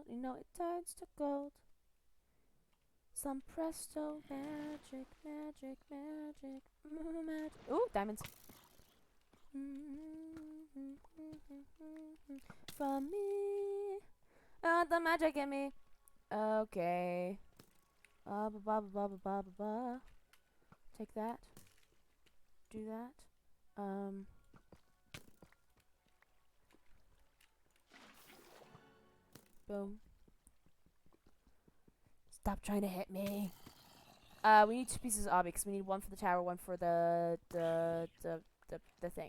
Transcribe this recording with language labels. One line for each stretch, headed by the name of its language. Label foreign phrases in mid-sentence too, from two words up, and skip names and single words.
English: You know, it turns to gold. Some presto magic, magic, magic, magic. Ooh, diamonds. From me, the magic in me. Okay. Ba ba ba ba ba ba ba. Take that. Do that. Boom. Stop trying to hit me. We need 2 pieces of obby because we need 1 for the tower, 1 for the thing.